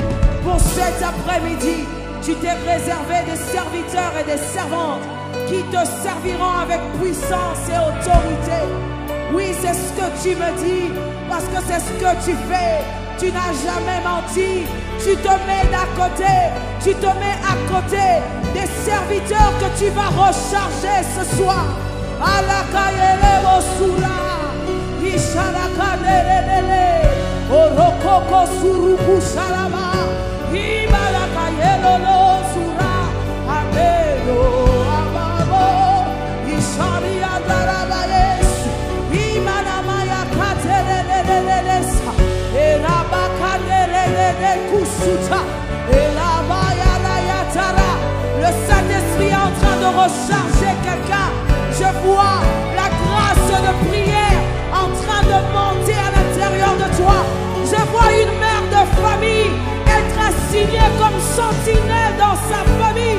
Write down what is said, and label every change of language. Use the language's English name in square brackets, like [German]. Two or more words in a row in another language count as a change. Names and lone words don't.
[French] Pour cet après-midi, tu t'es réservé des serviteurs et des servantes qui te serviront avec puissance et autorité. Oui, c'est ce que tu me dis, parce que c'est ce que tu fais. Tu n'as jamais menti. Tu te mets d'à côté. Tu te mets à côté des serviteurs que tu vas recharger ce soir. Alakayele Mosura, Ishalakadelele, Orokoko Suruku Shalama, Ibalakayelo Sura, Amelo Amabo, Isharia Darabayes, Imanamaya Katelelelesa, Elabakadelele Kusuta, Elabayala. Le Saint-Esprit est en train de recharger quelqu'un. Je vois la grâce de prière en train de monter à l'intérieur de toi. Je vois une mère de famille être assignée comme sentinelle dans sa famille.